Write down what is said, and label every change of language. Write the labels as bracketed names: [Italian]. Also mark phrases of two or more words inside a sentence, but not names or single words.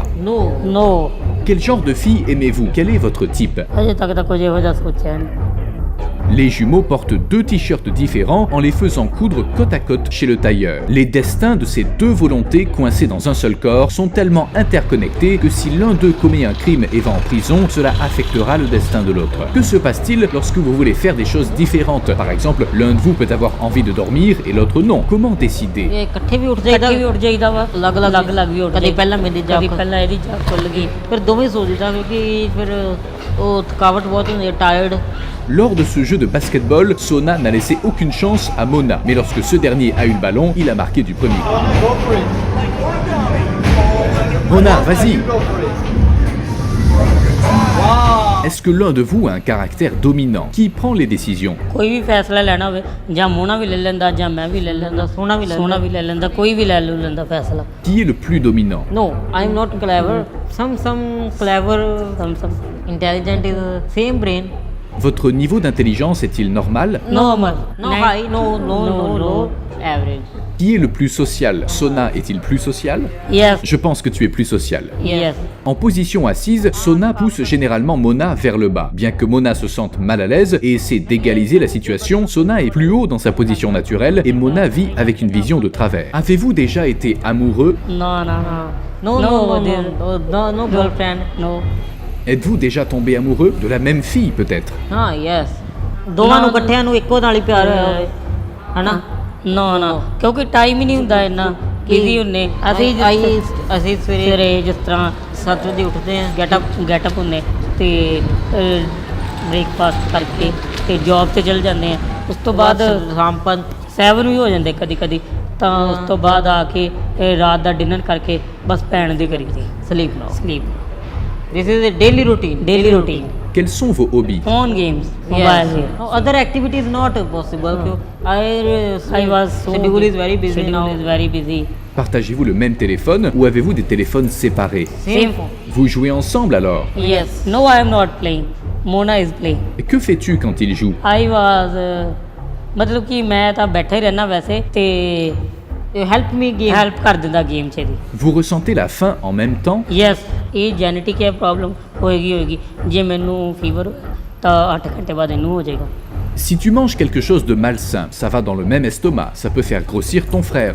[English] no [French] quel genre de fille aimez-vous? Quel est votre type? [Punjabi] ਅਜੇ ਤੱਕ ਤਾਂ ਕੁਝ ਇਹੋ ਜਿਹਾ ਸੋਚਿਆ ਨਹੀਂ। [French] Les jumeaux portent 2 t-shirts différents en les faisant coudre côte à côte chez le tailleur. Les destins de ces 2 volontés coincées dans un seul corps sont tellement interconnectés que si l'un d'eux commet un crime et va en prison, cela affectera le destin de l'autre. Que se passe-t-il lorsque vous voulez faire des choses différentes? Par exemple, l'un de vous peut avoir envie de dormir et l'autre non. Comment décider? [Punjabi] ਇਹ ਇਕੱਠੇ ਵੀ ਉੱਠ ਜਾਈਦਾ ਵਾ, ਅਲੱਗ ਵੀ ਉੱਠ ਜਾਈਦਾ। ਕਦੀ ਪਹਿਲਾਂ ਮੇਰੀ ਜਾਗ, ਕਦੀ ਪਹਿਲਾਂ ਇਹਦੀ ਜਾਗ ਖੁੱਲ ਗਈ, ਫਿਰ ਦੋਵੇਂ ਸੋ ਜਾਈਦਾ ਕਿਉਂਕਿ ਫਿਰ ਉਹ ਥਕਾਵਟ ਬਹੁਤ ਹੁੰਦੀ ਹੈ, ਟਾਇਰਡ। [French] Lors de ce jeu de basketball, Sona n'a laissé aucune chance à Mona. Mais lorsque ce dernier a eu le ballon, il a marqué du premier coup. Mona, vas-y! Est-ce que l'un de vous a un caractère dominant? Qui prend les décisions? ਕੋਈ ਵੀ ਫੈਸਲਾ ਲੈਣਾ ਹੋਵੇ ਜਾਂ ਮੋਨਾ ਵੀ ਲੈ ਲੈਂਦਾ ਜਾਂ ਮੈਂ ਵੀ ਲੈ ਲੈਂਦਾ, ਸੋਨਾ ਵੀ ਲੈ ਲੈਂਦਾ, ਕੋਈ ਵੀ ਲੈ ਲੈਂਦਾ ਫੈਸਲਾ। Qui est le plus dominant? [English] No, I am not clever. Some clever, some intelligent is same brain. [French] Votre niveau d'intelligence est-il normal? [English] Normal. No high, no low, average. [French] Qui est le plus social? Sona est-il plus social? [English] Yes. [French] Je pense que tu es plus social. [English] Yes. [French] En position assise, Sona pousse généralement Mona vers le bas. Bien que Mona se sente mal à l'aise et essaie d'égaliser la situation, Sona est plus haut dans sa position naturelle et Mona vit avec une vision de travers. Avez-vous déjà été amoureux? [English] No girlfriend, no. [French] Êtes-vous déjà tombé amoureux de la même fille peut-être? [Punjabi] ਹਾਂ ਯੈਸ ਦੋਵਾਂ ਨੂੰ ਇਕੱਠਿਆਂ ਨੂੰ ਇੱਕੋ ਨਾਲ ਹੀ ਪਿਆਰ ਹੋਇਆ ਹੋਵੇ ਹਨਾ। ਨਾ ਕਿਉਂਕਿ ਟਾਈਮ ਹੀ ਨਹੀਂ ਹੁੰਦਾ ਇੰਨਾ ਬਿਜ਼ੀ ਹੁੰਨੇ ਅਸੀਂ ਸਵੇਰੇ ਜਿਸ ਤਰ੍ਹਾਂ 7 ਵਜੇ ਉੱਠਦੇ ਹਾਂ, ਗੈਟਅਪ ਹੁੰਨੇ ਤੇ ਬ੍ਰੇਕਫਾਸਟ ਕਰਕੇ ਤੇ ਜੌਬ ਤੇ ਚਲ ਜਾਂਦੇ ਆ। ਉਸ ਤੋਂ ਬਾਅਦ ਸ਼ਾਮ 7 ਵੀ ਹੋ ਜਾਂਦੇ ਕਦੀ ਕਦੀ, ਤਾਂ ਉਸ ਤੋਂ ਬਾਅਦ ਆ ਕੇ ਰਾਤ ਦਾ ਡਿਨਰ ਕਰਕੇ ਬਸ ਪੈਣ ਦੀ ਕਰੀਦੀ ਸਲੀਪ। [English] This is a daily routine. daily routine. [French] Quels sont vos hobbies? [English] phone games Yes. mobile game. No, other activities not possible. I was so schedule is very busy schedule now. is very busy. [French] Partagez-vous le même téléphone ou avez-vous des téléphones séparés? [English] Same phone. [French] Vous jouez ensemble alors? [English] Yes. No, I am not playing. Mona is playing. [French] Et que fais-tu quand il joue? [English] I was [Punjabi] ਮਤਲਬ ਕਿ ਮੈਂ ਤਾਂ ਬੈਠਾ ਹੀ ਰਹਿਣਾ ਵੈਸੇ ਤੇ [English] Help me game. [Punjabi] ਹੈਲਪ ਕਰ ਦਿੰਦਾ ਗੇਮ 'ਚ ਇਹਦੀ। [French] Vous ressentez la faim en même temps? [Punjabi] ਯੈਸ, ਇਹ ਜੈਨੇਟਿਕ ਹੈ ਪ੍ਰੋਬਲਮ ਹੋਏਗੀ। ਜੇ ਮੈਨੂੰ ਫੀਵਰ ਤਾਂ 8 ਘੰਟੇ ਬਾਅਦ ਇਹਨੂੰ ਹੋ ਜਾਏਗਾ। [French] Si tu manges quelque chose de malsain, ça va dans le même estomac, ça peut faire grossir ton frère.